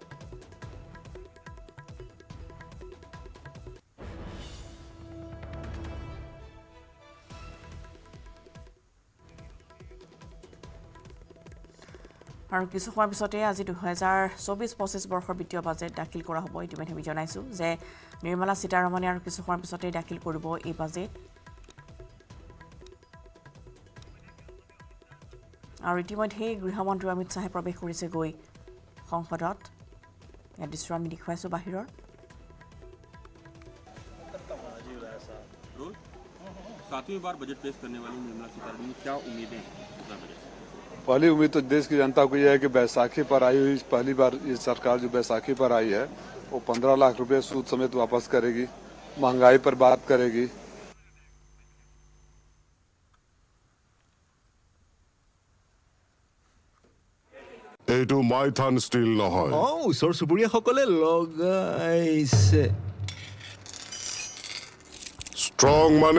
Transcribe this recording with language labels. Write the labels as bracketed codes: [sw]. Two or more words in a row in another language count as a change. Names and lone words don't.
[as] আৰু কিছু সময় পিছতে আজি 2024-25 বৰ্ষৰ বিত্তীয় বাজেট দাখিল কৰা হ'ব ইতিমধ্যে আমি জনাইছো যে নিৰ্মলা সীতাৰমণে আৰু কিছু সময় পিছতে দাখিল কৰিব এই বাজেট আৰু ইতিমধ্যে গৃহমন্ত্ৰী অমিত শাহে প্ৰৱেশ কৰিছে গৈ সংসদত এই দৃশ্য আমি দেখুৱাইছো বাহিৰৰ [hi] सातवीं बार बजट पेश करने वाली निर्मला सीतारमण की क्या उम्मीदें हैं? पहली उम्मीद तो देश की जनता को यह है कि बैसाखी पर आई हुई पहली बार ये सरकार जो बैसाखी पर आई है वो 15 लाख रुपए सूद समेत वापस करेगी महंगाई पर बात करेगी [as] এইটো মাইথান ষ্টিল নহয় ওচৰ চুবুৰীয়াসকলে লগাইছে ষ্ট্ৰং মানে